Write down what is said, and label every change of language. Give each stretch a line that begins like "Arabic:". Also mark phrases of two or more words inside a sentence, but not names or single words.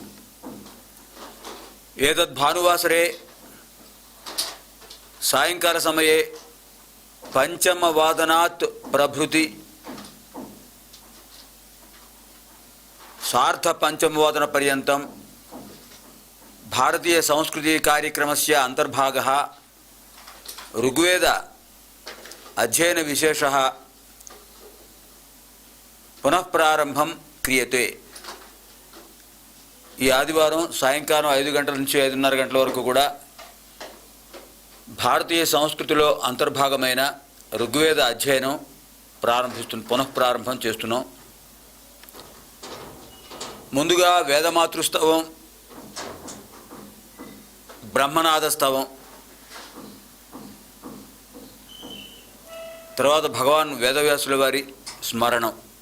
Sanskrit: एतद्भानुवासरे सायंकालसमये पञ्चमवादनात् प्रभृति सार्धपञ्चमवादनपर्यन्तं भारतीयसंस्कृतिकार्यक्रमस्य अन्तर्भागः ऋग्वेद अध्ययन विशेषः पुनः प्रारंभं क्रियते।
Telugu: ఈ ఆదివారం సాయంకాలం 5 గంటల నుంచి 5:30 గంటల వరకు కూడా భారతీయ సంస్కృతిలో అంతర్భాగమైన ఋగ్వేద అధ్యయనం పునః ప్రారంభం చేస్తున్నాం. ముందుగా వేదమాతృస్తవం, బ్రహ్మనాదస్తవం, తర్వాత భగవాన్ వేదవ్యాసుల వారి స్మరణం.